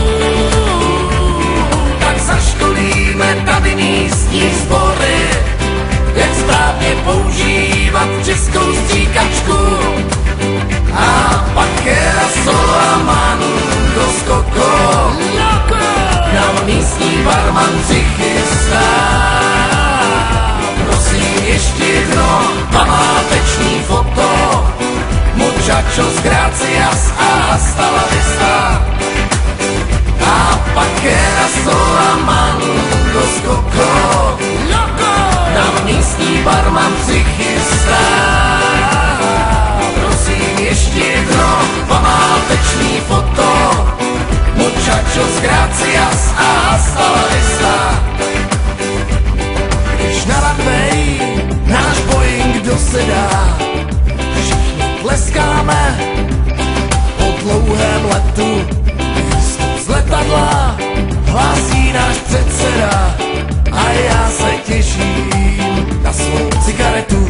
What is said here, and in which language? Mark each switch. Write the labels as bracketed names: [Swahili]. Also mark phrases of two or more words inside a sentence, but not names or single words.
[Czech] Tak zaškolíme tady místní sbory, jak správně používat českou stříkačku. A pak Erasol a Mango s Coco nám místní barman přichystá. Prosím ještě jedno památeční foto, [Spanish] muchachos gracias a hasta la vista. [Czech] A pak Erasol a Mango s Coco nám místní barman přichystá. Prosím ještě jedno památečný foto, [Spanish] muchachos gracias a hasta la vista. [Czech] Když na runway náš Boeing dosedá, všichni tleskáme po dlouhém letu. Výstup z letadla hlásí náš předseda a já se těším na svou cigaretu.